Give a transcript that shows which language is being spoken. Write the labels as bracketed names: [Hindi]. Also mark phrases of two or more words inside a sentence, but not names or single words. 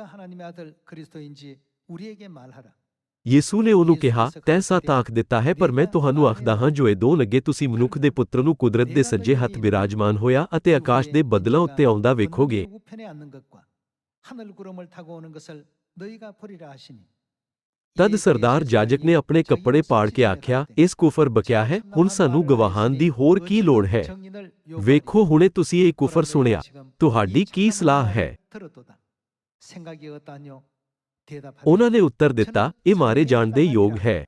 [Punjabi] ਯਿਸੂ ਨੇ ਉਹਨੂੰ ਕਿਹਾ, ਤੈਂ ਸੱਚ ਆਖ ਦਿੱਤਾ ਹੈ, ਪਰ ਮੈਂ ਤੁਹਾਨੂੰ ਆਖਦਾ ਹਾਂ ਜੋ ਇਹ ਦੋ ਲੱਗੇ ਤੁਸੀਂ ਮਨੁੱਖ ਦੇ ਪੁੱਤਰ ਨੂੰ ਕੁਦਰਤ ਦੇ ਸੱਜੇ ਹੱਥ ਬਿਰਾਜਮਾਨ ਹੋਇਆ ਅਤੇ ਆਕਾਸ਼ ਦੇ ਬੱਦਲਾਂ ਉੱਤੇ ਆਉਂਦਾ ਵੇਖੋਗੇ। [Korean] 너희가 보리라 하시니 [Punjabi] ਤਦ ਸਰਦਾਰ ਜਾਜਕ ਨੇ ਆਪਣੇ ਕੱਪੜੇ ਪਾੜ ਕੇ ਆਖਿਆ, ਇਸ ਕੁਫਰ ਬਕਿਆ ਹੈ, ਹੁਣ ਸਾਨੂੰ ਗਵਾਹਾਂ ਦੀ ਹੋਰ ਕੀ ਲੋੜ ਹੈ? ਵੇਖੋ ਹੁਣੇ ਤੁਸੀਂ ਇਹ ਕੁਫਰ ਸੁਣਿਆ, ਤੁਹਾਡੀ ਕੀ ਸਲਾਹ ਹੈ? ਉਹਨਾਂ ਨੇ ਉੱਤਰ ਦਿੱਤਾ, ਇਹ ਮਾਰੇ ਜਾਣ ਦੇ ਯੋਗ ਹੈ।